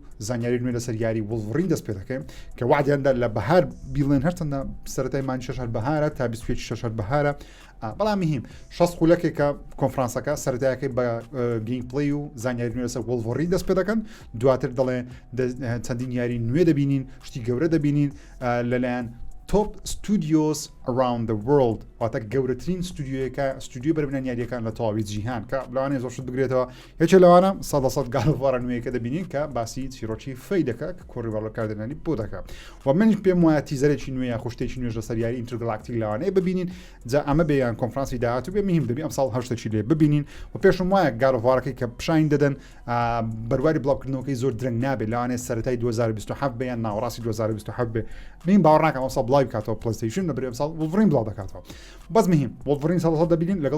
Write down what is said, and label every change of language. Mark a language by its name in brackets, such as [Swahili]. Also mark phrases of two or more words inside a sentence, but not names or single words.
[Central Kurdish] زانیاری نوێ لەسەر یاری وڵڤرین دەست پێ دەکەین کە وعدیاندا لە بەهار بیڵێن هەرچەندە سەرەتای مانگی 6 بەهارە تا 26 بەهارە بەڵام هیم 6 خولەکێکە کۆنفرانسەکە سەرەتایەکەی بە گەیم پڵەی و زانیاری نوێ لەسەر وڵڤرین دەست پێ دەکەن دواتر دەڵێ چەندین یاری نوێ دەبینین شتی گەورە دەبینین لەلایەن توپ ستودیۆز [English] around the world [Central Kurdish] واتە گەورەترین ستودیۆ بەربنان یاریەکان لە تەواوی جیهان کە لەوانەیە زۆر شت بگرێتەوە یەکێ لەوانە 100% گاڵڤارە نوێیەکە دەبینین کە باسی چیرۆکی فەی دەکات کە کۆڕیڤاڵەکاردێنانی بۆ دەکات و منش پێم وایە تیزەرێکی نوێ یا خوشتێکی نوێژ لەسەر یاری ئینترگلاکتیک لەوانەیە ببینین جا ئەمە بێیان کۆنفرانسی داهاتوو بێ مهم دەبی ئەم ساڵ هەشتێکی لێ ببینین و پێشم وایە گاڵڤارەکەی کە پیشین دەدەن بەرواری بڵاوکردنەوەکەی زۆر درەنگ نابێت لەوانەیە سەرەتای 2027 بێیان ناوەڕاستی 2027 بێ من باوەڕ ناکەم ئەم ساڵ بڵاو بکاتەوە پلەیستەیشن لەبەر ئەم ساڵ وڵڤرین بڵاو دەکاتەوە بەس مهم وڵڤرین 100% دەبینین لەگەڵ